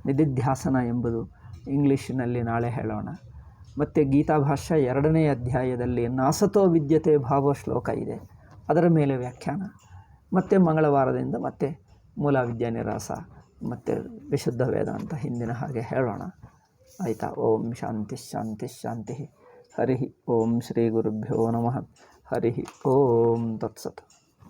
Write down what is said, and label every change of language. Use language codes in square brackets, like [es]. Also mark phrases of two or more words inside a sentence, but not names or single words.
[kn] ನಿಧಿಧ್ಯಾಸನ ಎಂಬುದು ಇಂಗ್ಲೀಷಿನಲ್ಲಿ ನಾಳೆ ಹೇಳೋಣ. ಮತ್ತು ಗೀತಾಭಾಷ್ಯ 2ನೇ ಅಧ್ಯಾಯದಲ್ಲಿ [sa] ನಾಸತೋ ವಿದ್ಯತೆ ಭಾವ [kn] ಶ್ಲೋಕ ಇದೆ, ಅದರ ಮೇಲೆ ವ್ಯಾಖ್ಯಾನ. ಮತ್ತು ಮಂಗಳವಾರದಿಂದ ಮತ್ತೆ ಮೂಲ ವಿದ್ಯಾನಿರಾಸ ಮತ್ತು ವಿಶುದ್ಧ ವೇದಾಂತ ಹಿಂದಿನ ಹಾಗೆ ಹೇಳೋಣ. ಆಯಿತಾ? [sa] ಓಂ ಶಾಂತಿ ಶಾಂತಿ ಶಾಂತಿ. ಹರಿ ಓಂ ಶ್ರೀ ಗುರುಭ್ಯೋ ನಮಃ. ಹರಿ ಓಂ ತತ್ಸತ್.